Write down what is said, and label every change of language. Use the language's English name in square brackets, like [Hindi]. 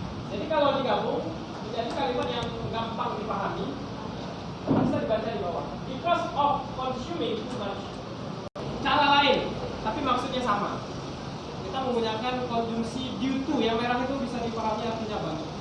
[Indonesian] Jadi kalau digabung menjadi kalimat yang gampang dipahami, bisa dibaca di bawah. [English] Because of consuming too much. [Indonesian] Cara lain, tapi maksudnya sama. Kita menggunakan konsumsi due to, yang merah itu bisa dipahami artinya apa?